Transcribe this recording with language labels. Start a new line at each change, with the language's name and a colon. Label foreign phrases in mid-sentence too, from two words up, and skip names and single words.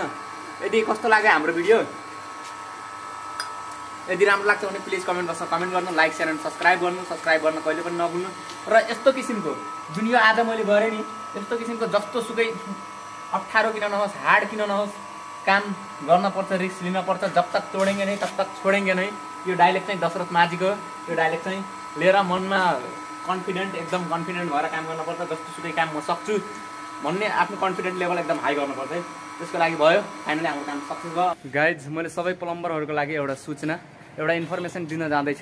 Nepali: यदि कस्तो लाग्यो हाम्रो भिडियो, यदि राम्रो लाग्छ भने प्लिज
English: comment boxमा comment
Nepali: गर्नु,
English: like share and subscribe
Nepali: गर्न कहिले पनि नभुल्नु। र यस्तो किसिमको जुन यो आज मैले गरेँ नि, यस्तो किसिमको जस्तो सुकै अप्ठ्यारो किन नहोस्, हार्ड किन नहोस्, काम गर्नुपर्छ, रिस्क लिनुपर्छ।
Hindi: जब तक तोडेंगे नहीं तब तक छोडेंगे नहीं।
Nepali: यो डाइलेक्ट चाहिँ दशरथ माझीको यो डाइलेक्ट चाहिँ लिएर मनमा एकदम कन्फिडेन्ट भएर काम गर्नुपर्छ। जस्तो सुकै काम म सक्छु भन्ने आफ्नो
English: confident level
Nepali: एकदम हाई गर्नुपर्छ है। त्यसको लागि भयो फाइनली हाम्रो काम सक्सेस भयो। गाइज मैले सबै प्लम्बरहरूको लागि एउटा सूचना, एउटा इन्फर्मेसन दिन जाँदैछु।